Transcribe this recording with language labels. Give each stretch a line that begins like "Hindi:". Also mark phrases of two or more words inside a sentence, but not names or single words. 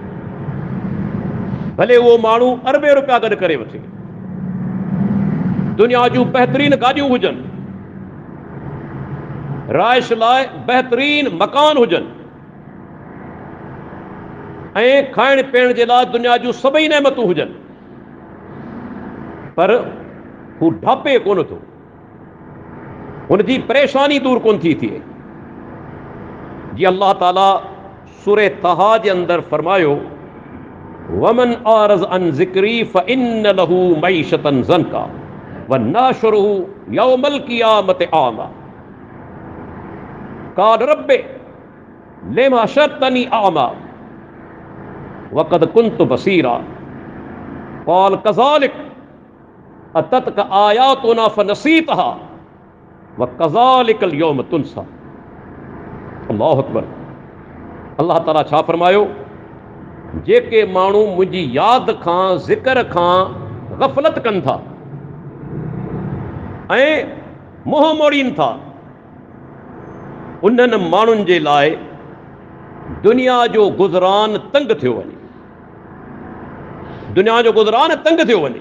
Sindhi: भले उहो माण्हू अरबे रुपया गॾु करे वठे, दुनिया जूं बहितरीन गाॾियूं हुजनि, राइश लाइ बहितरीन मकान हुजनि ऐं खाइण पीअण जे लाइ दुनिया जूं सभई नेमतूं हुजनि, पर हू ढापे कोन थो, हुनजी परेशानी दूर कोन थी थिए। जीअं अल्लाह ताला सूरह तहा जे अंदरि फरमायो,
Arabic: ومن أعرض عن ذكري فإن له معيشة ضنكا ونحشره يوم القيامة أعمى قال رب لم حشرتني أعمى وقد كنت بصيرا قال كذلك أتتك آياتنا فنسيتها وكذلك اليوم تنسى. الله أكبر.
Sindhi: अल्लाह ताला छा फरमायो, जेके माण्हू मुंहिंजी यादि खां ज़िक्र खां ग़फ़लत कनि था ऐं मुंहुं मोड़ीनि था, उन्हनि माण्हुनि जे लाइ दुनिया जो गुज़रान तंग थियो वञे, दुनिया जो गुज़रान तंग थियो वञे।